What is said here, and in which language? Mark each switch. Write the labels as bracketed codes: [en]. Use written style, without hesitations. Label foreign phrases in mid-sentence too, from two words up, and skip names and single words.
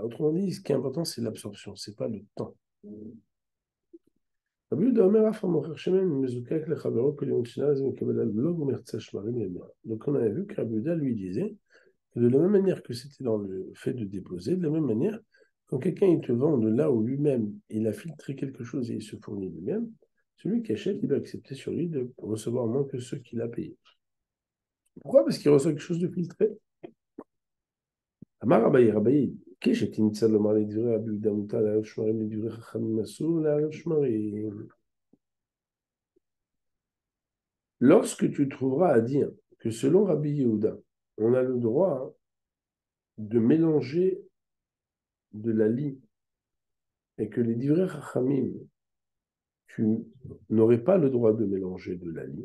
[fr] Autrement dit, ce qui est important, c'est l'absorption, ce n'est pas le temps. Donc on avait vu que Rabbi Yehuda lui disait que de la même manière que c'était dans le fait de déposer, de la même manière, quand quelqu'un il te vend de là où lui-même il a filtré quelque chose et il se fournit lui-même, celui qui achète, il doit accepter sur lui de recevoir moins que ceux qu'il a payés. Pourquoi? Parce qu'il reçoit quelque chose de filtré. [he] אמר אביי, אביי, כשתמצא לומר לדברי רבי יהודה מותר לערב שמרים לדברי חכמים אסור לערב שמרים. [fr] Lorsque tu trouveras à dire que selon Rabbi Yehuda, on a le droit de mélanger de la lie et que les [he] divrei chachamim, [fr] tu n'aurais pas le droit de mélanger de la lie.